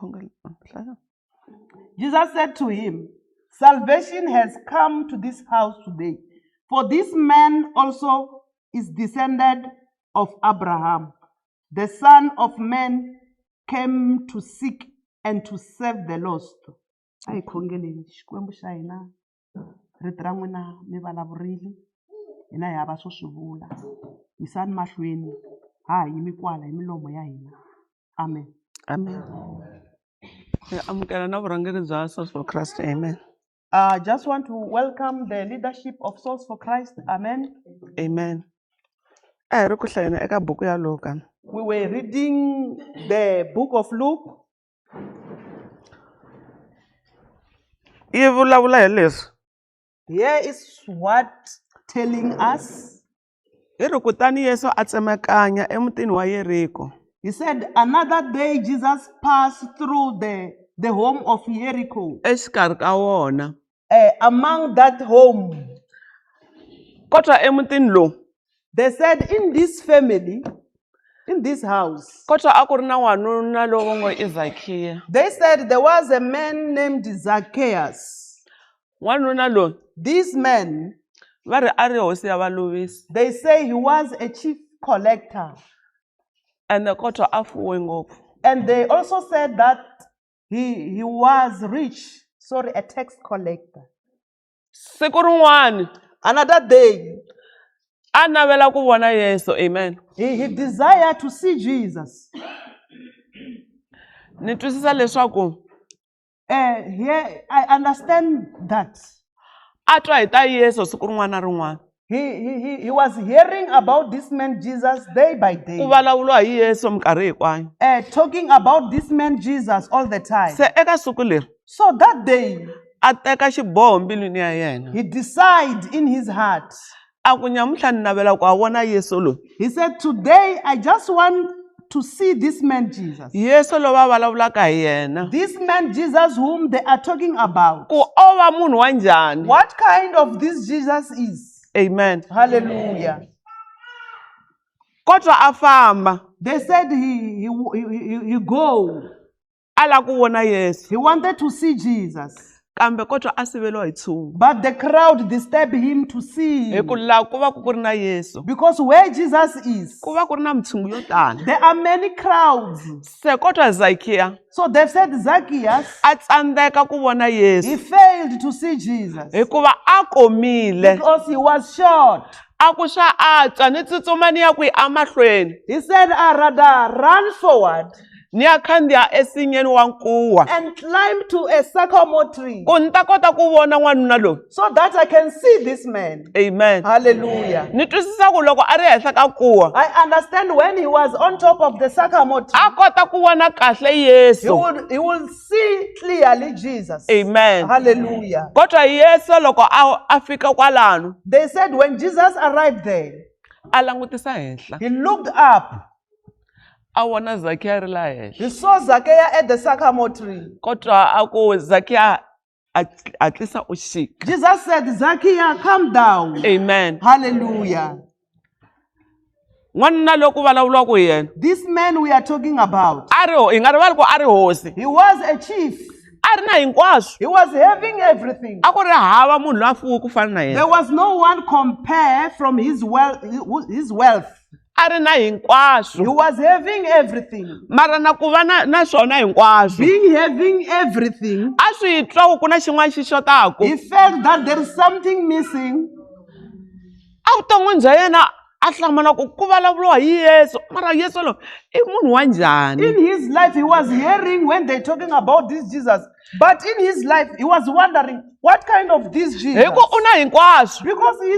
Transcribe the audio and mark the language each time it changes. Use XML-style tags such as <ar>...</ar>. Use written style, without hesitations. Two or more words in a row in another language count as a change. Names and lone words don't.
<en>Jesus said to him, "Salvation has come to this house today, for this man also is descendant of Abraham. The Son of Man came to seek and to save the lost."</en> <ts>Ai khongeleni xikwembu xa hina rito ra n'wina mi vulavurile hina hi hava swo swi vula yisani mahlweni ha yimi kwala hi milomo ya hina. Amen. Amen. Amukela na vurhangeri bya Souls for Christ. Amen.</ts> <en>I just want to welcome the leadership of Souls for Christ. Amen. Amen.</en> <ts>A hi ri ku hlayeni eka buku ya Luka.</ts> <en>We were reading the book of Luke.</en> <ts>Yi vulavula hi leswi.</ts> <en>Here is what telling us.</en> <ts>Hi ri kutani Yesu a tsemakanya emutini wa Yeriko.</ts> <en>He said, another day Jesus passed through the home of Jericho.</en> <ts>Exikarhi ka wona.</ts> <en>Among that home,</en> <ts>Kotwa emutini lowu.</ts> <en>they said, in this family, in this house,</en> <ts>Kotwa a ku ri na n'wanuna lowu ngo i Zakhiya.</ts> <en>they said there was a man named Zacchaeus.</en> <ts>N'wanuna lowu</ts> <en>This man,</en> <ts>va ri a ri hosi ya valovisi.</ts> <en>they say he was a chief collector.</en> <ts>And kotwa a fuwe ngopfu.</ts> <en>And they also said that he was rich. Sorry, a tax collector.</en> <ts>Siku rin'wana</ts> <en>Another day,</en> <ts>a navela ku vona Yesu. Amen.</ts> <en>he desired to see Jesus.</en> <ts>Ni twisisa leswaku</ts> <en>Here, I understand that.</en> <ts>a twa hi ta Yesu siku rin'wana na rin'wana.</ts> <en>He was hearing about this man Jesus day by day.</en> <ts>Ku vulavuriwa hi Yesu minkarhi hinkwayo.</ts> <en>Talking about this man Jesus all the time.</en> <ts>Se eka siku leri</ts> <en>So that day,</en> <ts>a teka xiboho mbilwini ya yena.</ts> <en>he decided in his heart.</en> <ts>A ku nyamutlha ni navela ku a vona Yesu loyi.</ts> <en>He said, today I just want to see this man Jesus.</en> <ts>Yesu loyi va vulavulaka hi yena.</ts> <en>This man Jesus whom they are talking about.</en> <ts>Ku o va munhu wa njhani.</ts> <en>What kind of this Jesus is? Amen. Hallelujah.</en> <ts>Kotwa a famba.</ts> <en>They said he go.</en> <ts>A lava ku vona Yesu.</ts> <en>He wanted to see Jesus.</en> <ts>Kambe kotwa a siveliwa hi nchumu.</ts> <en>But the crowd disturbed him to see</en> <ts>Hi</ts> <en>him.</en> <ts>ku laha ku va ku ri na Yesu.</ts> <en>Because where Jesus is,</en> <ts>Ku va ku ri na mitshungu yo tala.</ts> <en>there are many crowds.</en> <ts>Se kotwa Zakhiya</ts> <en>So they've said Zacchaeus,</en> <ts>a tsandzeka ku vona</ts> <en>he</en> <ts>Yesu.</ts> <en>failed to see Jesus.</en> <ts>Hikuva a komile.</ts> <en>Because he was short.</en> <ts>A ku swa a twa ni tsutsuma ni ya ku a mahlweni.</ts> <en>He said, I rather run forward</en> <ts>Ni ya khandziya ensinyeni wa nkuwa.</ts> <en>and climb to a sycamore tree</en> <ts>Ku ni ta kota ku vona n'wanuna loyi.</ts> <en>so that I can see this man. Amen. Hallelujah.</en> <ts>Ni twisisa ku loko a ri henhla ka kuwa.</ts> <en>I understand when he was on top of the sycamore tree,</en> <ts>A kota ku vona kahle Yesu.</ts> <en>he will see clearly Jesus. Amen. Hallelujah.</en> <ts>Kotwa Yesu loko a fika kwalano.</ts> <en>They said when Jesus arrived there,</en> <ts>A langutisa henhla.</ts> <en>he looked up.</en> <ts>A vona Zakhiya ri la henhla.</ts> <en>He saw Zacchaeus at the sycamore tree.</en> <ts>Kotwa a ku Zakhiya hatlisa u xika.</ts> <en>Jesus said, Zacchaeus, come down. Amen. Hallelujah.</en> <ts>N'wanuna loyi ku vulavuriwaka hi yena.</ts> <en>This man we are talking about,</en> <ts>Hi nga rivali ku a ri hosi.</ts> <en>he was a chief.</en> <ts>A ri na hinkwaswo.</ts> <en>He was having everything.</en> <ts>A ku ri hava munhu loyi a fuwe ku fana na</ts> <en>There</en> <ts>yena.</ts> <en>was no one compare from his wealth.</en> <ts>A ri na</ts> <en>He</en> <ts>hinkwaswo.</ts> <en>was having everything.</en> <ts>Mara na ku va na swona hinkwaswo.</ts> <en>Being having everything,</en> <ts>A swi twa ku ku na xin'wana xi xotaku.</ts> <en>he felt that there is something missing.</en> <ts>A vuton'wini bya yena a hlamala ku ku vulavuriwa hi Yesu. Mara Yesu loyi I munhu wa njhani.</ts> <en>In his life, he was hearing when they're talking about this Jesus. But in his life, he was wondering, what kind of this Jesus?</en> <ts>Hi ku u na hinkwaswo. Because he's having everything.</ts>